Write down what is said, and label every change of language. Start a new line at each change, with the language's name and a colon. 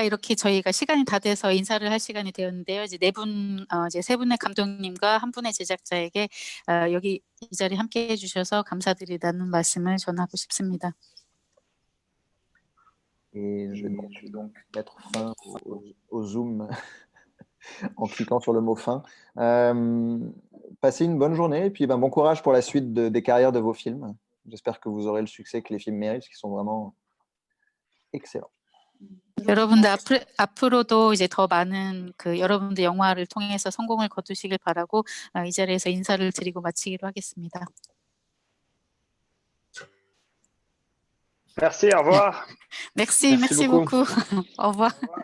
Korean: 이렇게 저희가 시간이 다 돼서 인사를 할 시간이 되었는데요. 이제 이제 세 분의 감독님과 한 분의 제작자에게 여기 이 자리 함께 해주셔서 감사드리다는 말씀을 전하고 싶습니다.
French: Et je vais donc mettre fin au Zoom en cliquant sur le mot fin. Passez une bonne journée et puis bon courage pour la suite des carrières de vos films. J'espère que vous aurez le succès que les films méritent, parce qu'ils sont vraiment excellents.
Korean: 여러분들 앞으로도 이제 더 많은 여러분들 영화를 통해서 성공을 거두시길 바라고 이 자리에서 인사를 드리고 마치기로 하겠습니다.
French: Merci, au revoir. Merci beaucoup. Au revoir.